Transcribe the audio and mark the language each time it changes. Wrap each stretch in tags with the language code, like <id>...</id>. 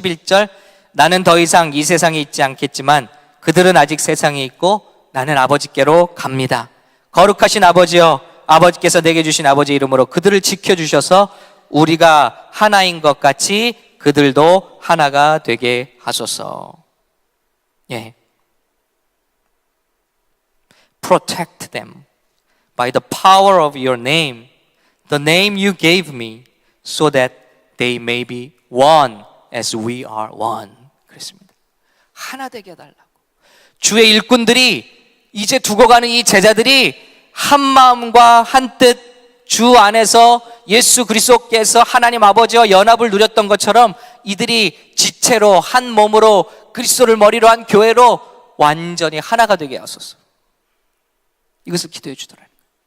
<ko>11절, 나는 더 이상 이 세상에 있지 않겠지만 그들은 아직 세상에 있고 나는 아버지께로 갑니다. 거룩하신 아버지여, 아버지께서 내게 주신 아버지 이름으로 그들을 지켜주셔서 우리가 하나인 것 같이 그들도 하나가 되게 하소서.</ko> <en>Protect them by the power of your name, the name you gave me, so that they may be one as we are one.</en> <ko>그랬습니다. 하나 되게 해달라고. 주의 일꾼들이, 이제 두고 가는 이 제자들이 한 마음과 한 뜻, 주 안에서 예수 그리스도께서 하나님 아버지와 연합을 누렸던 것처럼 이들이 지체로 한 몸으로 그리스도를 머리로 한 교회로 완전히 하나가 되게 하소서. 이것을 기도해 주더라는 거예요.</ko>